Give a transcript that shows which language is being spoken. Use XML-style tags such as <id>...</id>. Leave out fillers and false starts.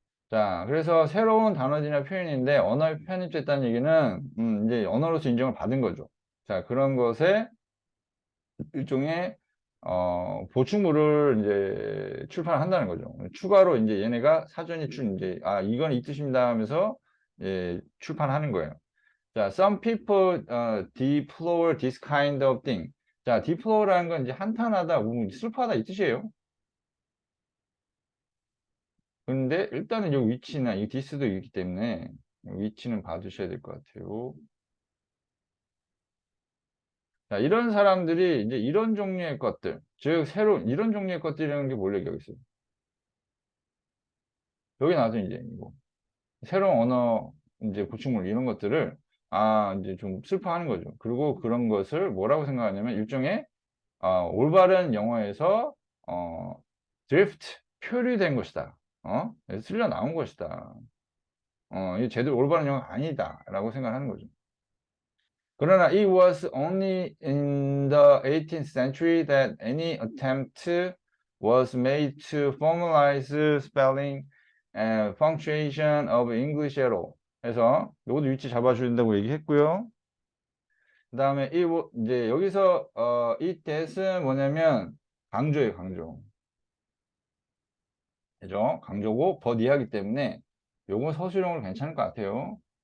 <ko>자, 그래서 새로운 단어들이나 표현인데 언어에 편입됐다는 얘기는 이제 언어로서 인정을 받은 거죠. 자, 그런 것에 일종의 보충물을 이제 출판한다는 거죠. 추가로 이제 얘네가 사전이 이제 이건 이 뜻입니다 하면서 출판하는 거예요.</ko> <en>자, some people deplore this kind of thing.</en> <ko>자, deplore라는 건 이제 한탄하다, 슬퍼하다 이 뜻이에요. 근데 일단은 이 위치나 이 this도 있기 때문에 위치는 봐두셔야 될 것 같아요. 자, 이런 사람들이 이제 이런 종류의 것들, 즉 새로운 이런 종류의 것들이라는 게 뭘 얘기하고 있어요? 여기 나와서 이제 이거 새로운 언어 이제 보충물 이런 것들을 이제 좀 슬퍼하는 거죠. 그리고 그런 것을 뭐라고 생각하냐면 일종의 올바른 영어에서 drift 표류된 것이다. 쓸려 나온 것이다. 이게 제대로 올바른 영어가 아니다라고 생각하는 거죠. 그러나</ko> <en>it was only in the 18th century that any attempt was made to formalize spelling and punctuation of English at all.</en> <ko>그래서 요것도 위치 잡아준다고 얘기했고요. 그 다음에 이제 여기서 이 that은 뭐냐면 강조예요, 강조. 그죠? 강조고 버디하기 때문에 요건 서술형으로 괜찮을 것 같아요.</ko>